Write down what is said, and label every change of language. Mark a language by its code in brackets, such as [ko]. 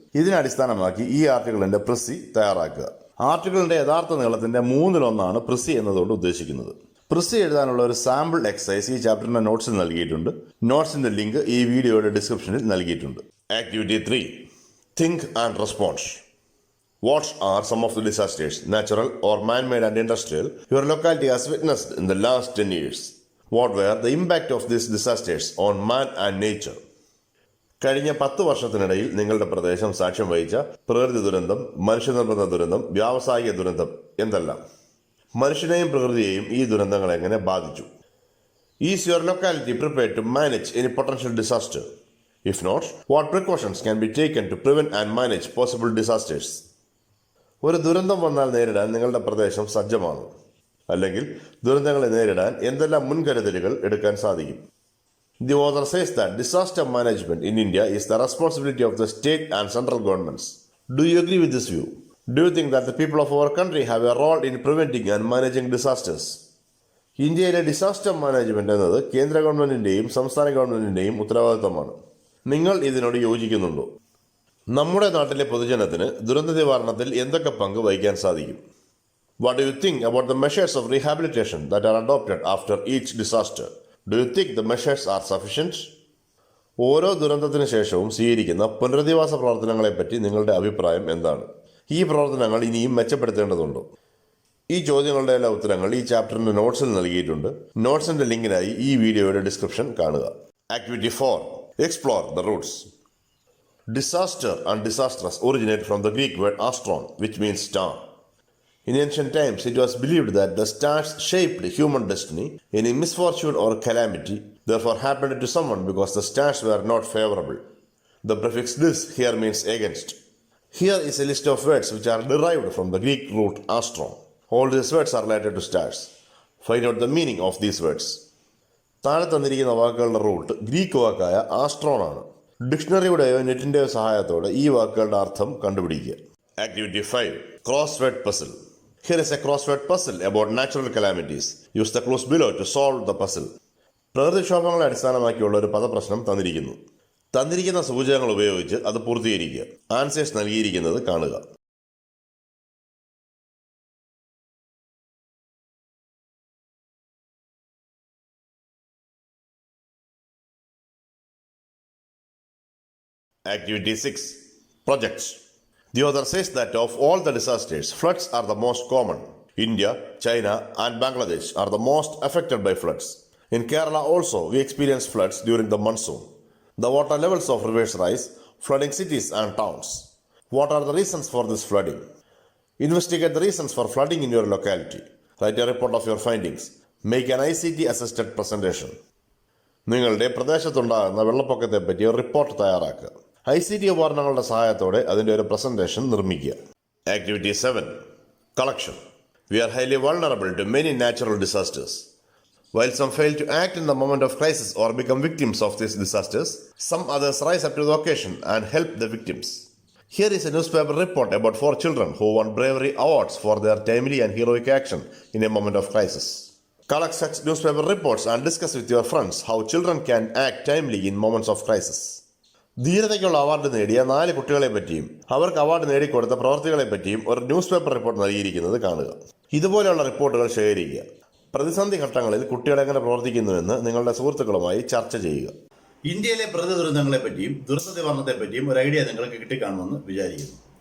[ml] ഇതിനെ അടിസ്ഥാനമാക്കി ഈ ആർട്ടിക്കിളിന്റെ പ്രിസി തയ്യാറാക്കുക. ആർട്ടിക്കിളിന്റെ യഥാർത്ഥ നീളത്തിന്റെ 1/3 പ്രിസി എന്നതുകൊണ്ട് ഉദ്ദേശിക്കുന്നത്. പ്രിസി എഴുതാനുള്ള ഒരു സാമ്പിൾ എക്സസൈസ് ഈ ചാപ്റ്ററിന്റെ നോട്ട്സിൽ നൽകിയിട്ടുണ്ട്. നോട്ട്സിന്റെ ലിങ്ക് ഈ വീഡിയോയുടെ ഡിസ്ക്രിപ്ഷനിൽ നൽകിയിട്ടുണ്ട്. [en] Activity 3. Think and response. What are some of the disasters, natural or man-made and industrial, your locality has witnessed in the last 10 years? What were the impact of these disasters on man and nature? [ml] കഴിഞ്ഞ 10 വർഷത്തിനിടയിൽ നിങ്ങളുടെ പ്രദേശം സാക്ഷ്യം വഹിച്ച പ്രകൃതി ദുരന്തം, മനുഷ്യനിർമ്മിത ദുരന്തം, വ്യാവസായിക ദുരന്തം എന്തെല്ലാം? മനുഷ്യനെയും പ്രകൃതിയെയും ഈ ദുരന്തങ്ങൾ എങ്ങനെ ബാധിച്ചു? [en] Is your locality prepared to manage any potential disaster? If not, what precautions can be taken to prevent and manage possible disasters? [ml] ഒരു ദുരന്തം വന്നാൽ നേരിടാൻ നിങ്ങളുടെ പ്രദേശം സജ്ജമാണോ? അല്ലെങ്കിൽ ദുരന്തങ്ങളെ നേരിടാൻ എന്തെല്ലാം മുൻകരുതലുകൾ എടുക്കാൻ സാധിക്കും? [en] The author says that disaster management in India is the responsibility of the state and central governments. Do you agree with this view? Do you think that the people of our country have a role in preventing and managing disasters? [ml] ഇന്ത്യയിലെ disaster management എന്നത് കേന്ദ്ര ഗവൺമെന്റിന്റെയും സംസ്ഥാന ഗവൺമെന്റിന്റെയും ഉത്തരവാദിത്തമാണ്. നിങ്ങൾ ഇതിനോട് യോജിക്കുന്നുണ്ടോ? നമ്മുടെ നാട്ടിലെ പൊതുജനത്തിന് ദുരന്ത നിവാരണത്തിൽ എന്തൊക്കെ പങ്ക് വഹിക്കാൻ സാധിക്കും? [en] What do you think about the measures of rehabilitation that are adopted after each disaster? Do you think the measures are sufficient? [ml] ഓരോ ദുരന്തത്തിന് ശേഷവും സ്വീകരിക്കുന്ന പുനരധിവാസ പ്രവർത്തനങ്ങളെപ്പറ്റി നിങ്ങളുടെ അഭിപ്രായം എന്താണ്? ഈ പ്രവർത്തനങ്ങൾ ഇനിയും മെച്ചപ്പെടുത്തേണ്ടതുണ്ടോ? ഈ ചോദ്യങ്ങളുടെ എല്ലാ ഉത്തരങ്ങൾ ഈ ചാപ്റ്ററിന്റെ നോട്ട്സിൽ നൽകിയിട്ടുണ്ട്. നോട്ട്സിന്റെ ലിങ്കിനായി ഈ വീഡിയോയുടെ ഡിസ്ക്രിപ്ഷൻ കാണുക. [en] Activity 4. Explore the roots. Disaster and disastrous originate from the Greek word astron, which means star. In ancient times, it was believed that the stars shaped human destiny. Any misfortune or calamity therefore happened to someone because the stars were not favorable. The prefix "dis" here means against. Here is a list of words which are derived from the Greek root astron. All these words are related to stars. Find out the meaning of these words. [ml] താഴെ തന്നിരിക്കുന്ന വാക്കുകളുടെ root Greek വാക്കായ Astron ആണ്. ഡിക്ഷണറിയുടെയോ നെറ്റിന്റെയോ സഹായത്തോടെ ഈ വാക്കുകളുടെ അർത്ഥം കണ്ടുപിടിക്കുക. [en] Activity 5. Crossword puzzle. Here is a crossword puzzle about natural calamities. Use the clues below to solve the puzzle. [ml] പ്രകൃതിക്ഷോഭങ്ങളെ അടിസ്ഥാനമാക്കിയുള്ള ഒരു പദപ്രശ്നം തന്നിരിക്കുന്നു. തന്നിരിക്കുന്ന സൂചകങ്ങൾ ഉപയോഗിച്ച് അത് പൂർത്തീകരിക്കുക. ആൻസേഴ്സ് നൽകിയിരിക്കുന്നത് കാണുക. [en] Activity 6. Projects. The author says that of all the disasters, floods are the most common. India, China, and Bangladesh are the most affected by floods. In Kerala also, we experience floods during the monsoon. The water levels of rivers rise, flooding cities and towns. What are the reasons for this flooding? Investigate the reasons for flooding in your locality. Write a report of your findings. Make an ICT-assisted presentation. [ml] നിങ്ങളുടെ പ്രദേശത്തുണ്ടാകുന്ന വെള്ളപ്പൊക്കത്തെപ്പറ്റി ഒരു report തയ്യാറാക്കുക. ICT ഉപകരണങ്ങളുടെ സഹായത്തോടെ അതിൻ്റെ ഒരു presentation നിർമ്മിക്കുക. [en] Activity 7. Collection. We are highly vulnerable to many natural disasters. While some fail to act in the moment of crisis or become victims of these disasters, some others rise up to the occasion and help the victims. Here is a newspaper report about 4 children who won bravery awards for their timely and heroic action in a moment of crisis. Collect such newspaper reports and discuss with your friends how children can act timely in moments of crisis. [ml] ധീരതയ്ക്കുള്ള award നേടിയ 4 കുട്ടികളെ പറ്റിയും അവർക്ക് award നേടിക്കൊടുത്ത പ്രവർത്തികളെ പറ്റിയും ഒരു news paper report നൽകിയിരിക്കുന്നത് കാണുക. ഇതുപോലെയുള്ള റിപ്പോർട്ടുകൾ ശേഖരിക്കുക. പ്രതിസന്ധി ഘട്ടങ്ങളിൽ കുട്ടികൾ എങ്ങനെ പ്രവർത്തിക്കുന്നുവെന്ന് നിങ്ങളുടെ സുഹൃത്തുക്കളുമായി ചർച്ച ചെയ്യുക. ഇന്ത്യയിലെ പ്രകൃതി ദുരന്തങ്ങളെ പറ്റിയും ദുരന്ത നിവാരണത്തെ പറ്റിയും ഒരു ഐഡിയ നിങ്ങൾക്ക് കിട്ടിക്കാണുമെന്ന് വിചാരിക്കുന്നു.